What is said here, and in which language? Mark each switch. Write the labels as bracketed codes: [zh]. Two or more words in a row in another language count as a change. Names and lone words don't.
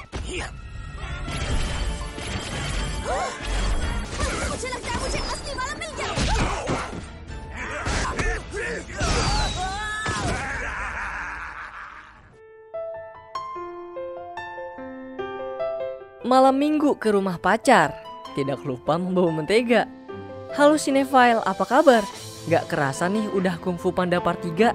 [hi] मुझे लगता है मुझे असली वाला मिल गया। [id] Malam minggu ke rumah pacar, tidak lupa membawa mentega. Halo Cinephile, apa kabar? Gak kerasa nih udah Kung Fu Panda Part 3.